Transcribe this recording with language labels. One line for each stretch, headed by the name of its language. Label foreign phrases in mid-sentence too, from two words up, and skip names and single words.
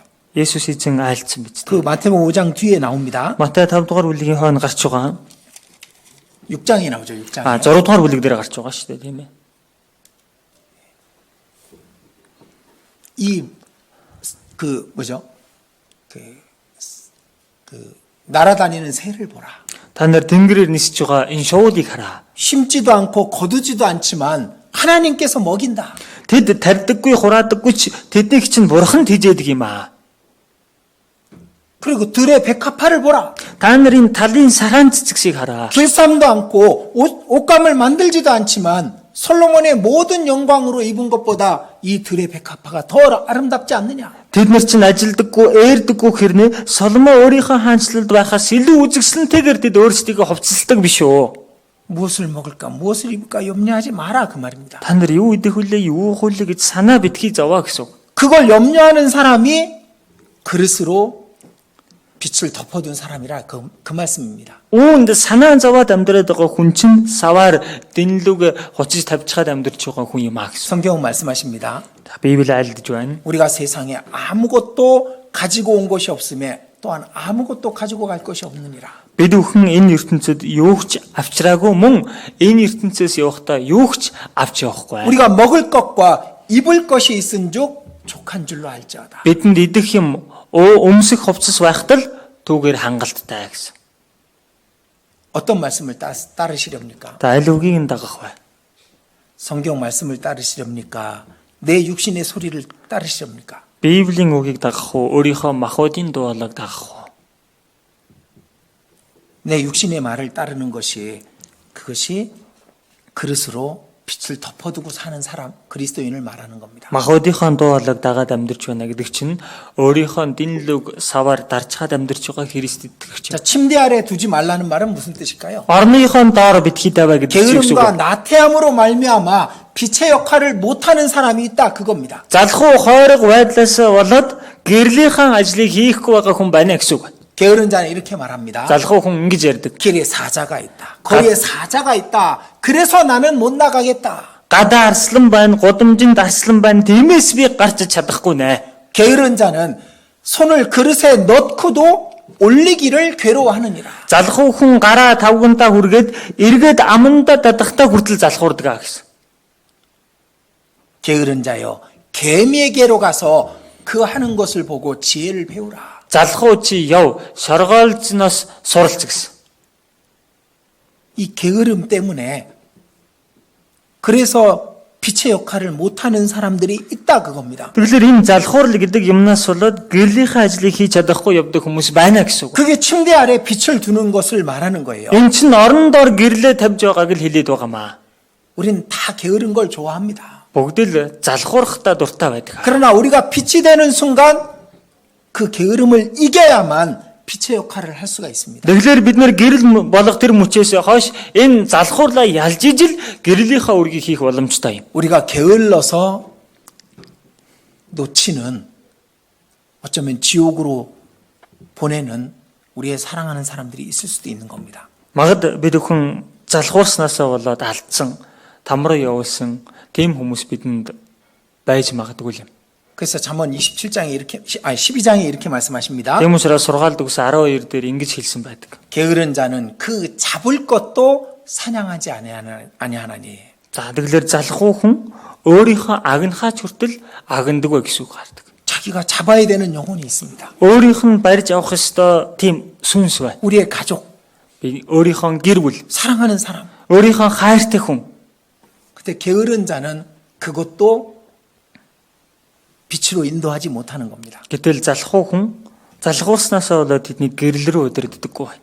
Mongolian: Есүс эзэн айлцсан биз
Korean: 그
Mongolian: дээ.
Korean: 마태복음 5장 뒤에 나옵니다.
Mongolian: Матай 5 дугаар бүлгийн хойно гарч байгаа.
Korean: 6장에 나오죠. 6장에.
Mongolian: 6 дугаар бүлэг дээр гарч байгаа шүү дээ, тийм ээ.
Korean: 이 뭐죠? 날아다니는 새를 보라.
Mongolian: Та нар тэнгэрээр нисэж байгаа энэ шуудыг хараа.
Korean: 심지도 않고 거두지도 않지만 하나님께서 먹인다.
Mongolian: Тэд тарьдаггүй, хураадаггүй ч тэднийг чинь бурхан тэжээдэг юм аа.
Korean: 그리고 들의 백합화를 보라.
Mongolian: Та нарын талын сараан цэцэгсийг хараа.
Korean: 길쌈도 않고 옷감을 만들지도 않지만 솔로몬의 모든 영광으로 입은 것보다 이 들의 백합화가 더 아름답지 않느냐?
Mongolian: Тэд нар чинь ажилдаггүй, ээрдэггүй хэрнээ Соломон өөрийнхөө хаанчлалд байхаас илүү үзэгсэлнтэйгээр тэд өөрсдийгөө хувцасдаг биш үү?
Korean: 무엇을 먹을까, 무엇을 입을까 염려하지 마라 그 말입니다.
Mongolian: Та нар юу идэх вүлээ, юу уух вүлээ гэж санаа битгий зовоо гэсэн.
Korean: 그걸 염려하는 사람이 그릇으로 빛을 덮어둔 사람이라 그 말씀입니다.
Mongolian: Үүнд санаа зовоод амьдраад байгаа хүн чинь саваар дэнлүүг хуцаж тавьчихад амьдрч байгаа хүн юм аа гэсэн.
Korean: 성경은 말씀하십니다.
Mongolian: Библи айлдж байна.
Korean: 우리가 세상에 아무것도 가지고 온 것이 없음에 또한 아무것도 가지고 갈 것이 없느니라.
Mongolian: Бид бүхэн энэ ертөнцид юу ч авчраагүй мөн энэ ертөнцөөс явахдаа юу ч авч явахгүй.
Korean: 우리가 먹을 것과 입을 것이 있은즉 족한 줄로 알지어다.
Mongolian: Бидэнд идэх юм өмсөх хувцас байхад л түүгээр хангалттай гэсэн.
Korean: 어떤 말씀을 따르시렵니까?
Mongolian: За аль үгийг нь дагах вэ?
Korean: 성경 말씀을 따르시렵니까? 내 육신의 소리를 따르시렵니까?
Mongolian: Библийн үгийг дагах уу? Өөрийнхөө махбодын дуулаг дагах уу?
Korean: 내 육신의 말을 따르는 그것이 그릇으로 빛을 덮어두고 사는 사람, 그리스도인을 말하는 겁니다.
Mongolian: Махбодынхоо дуулаг дагаад амьдарч байна гэдэг чинь өөрийнхөө дэнлүг саваар дарчаад амьдарч байгаа Христ итгэгч.
Korean: 자, 침대 아래 두지 말라는 말은 무슨 뜻일까요?
Mongolian: Орныхон доор битгий даваа гэдэг чинь юу
Korean: 게으름과
Mongolian: вэ?
Korean: 나태함으로 말미암아 빛의 역할을 못하는 사람이 있다 그겁니다.
Mongolian: Залхуу хойрог байдлаас болоод гэрлийнхаа ажлыг хийхгүй байгаа хүн байна гэсэн үг.
Korean: 게으른 자는 이렇게 말합니다.
Mongolian: Залхуу хүн ингэж ярьдаг.
Korean: 길에 사자가 있다. 거리에 사자가 있다. 그래서 나는 못 나가겠다.
Mongolian: Гадаа арслан байна, гудамжинд арслан байна. Тиймээс би гарч чадахгүй нэ.
Korean: 게으른 자는 손을 그릇에 넣고도 올리기를 괴로워하느니라.
Mongolian: Залхуу хүн гараа тавгандаа хүргээд эргээд амандаа дадахтаа хүртэл залхуурдаг гэсэн.
Korean: 게으른 자여 개미에게로 가서 그 하는 것을 보고 지혜를 배우라.
Mongolian: Залхуу чи яв шоргоолжноос суралц гэсэн.
Korean: 이 게으름 때문에 그래서 빛의 역할을 못하는 사람들이 있다 그겁니다.
Mongolian: Тэгэхээр энэ залхуурл гэдэг юмнаас болоод гэрлийнхаа ажлыг хийж чадахгүй явдаг хүмүүс байна гэсэн үг.
Korean: 그게 침대 아래 빛을 두는 것을 말하는 거예요.
Mongolian: Энэ чинь орон доор гэрлээ тавьж байгааг л хэлээд байгаамаа.
Korean: 우리는 다 게으른 걸 좋아합니다.
Mongolian: Бүгд л залхуурхтаа дуртай байдаг.
Korean: 그러나 우리가 빛이 되는 순간 그 게으름을 이겨야만 빛의 역할을 할 수가 있습니다.
Mongolian: Тэгэхээр бид нэр гэрэл болох тэр мөчөөс хойш энэ залхуурлаа ялж ижил гэрлийнхаа үргийг хийх боломжтой юм.
Korean: 우리가 게을러서 놓치는 어쩌면 지옥으로 보내는 우리의 사랑하는 사람들이 있을 수도 있는 겁니다.
Mongolian: Магад бид өхөн залхуурснаасаа болоод алдсан, там руу явуулсан тийм хүмүүс бидэнд байж магадгүй юм.
Korean: 그래서 잠언 27장에 이렇게 12장에 이렇게 말씀하십니다.
Mongolian: Тийм учраас сургаалт өгс 12 дээр ингэж хэлсэн байдаг.
Korean: 게으른 자는 그 잡을 것도 사냥하지 아니하나니.
Mongolian: За тэгэхээр залхуу хүн өөрийнхөө агнахаач хүртэл агнадаг вэ гэсэн үг гардаг.
Korean: 자기가 잡아야 되는 영혼이 있습니다.
Mongolian: өөрийнх нь барьж авах ёстой тийм сүнс байна.
Korean: 우리의 가족,
Mongolian: Би өөрийнхөө гэр бүл,
Korean: 사랑하는 사람.
Mongolian: өөрийнхөө хайртай хүн.
Korean: 근데 게으른 자는 그것도 빛으로 인도하지 못하는 겁니다.
Mongolian: Гэтэл залхуу хүн залхуурснаасаа болоод тэдний гэрэл рүү удирддаггүй байна.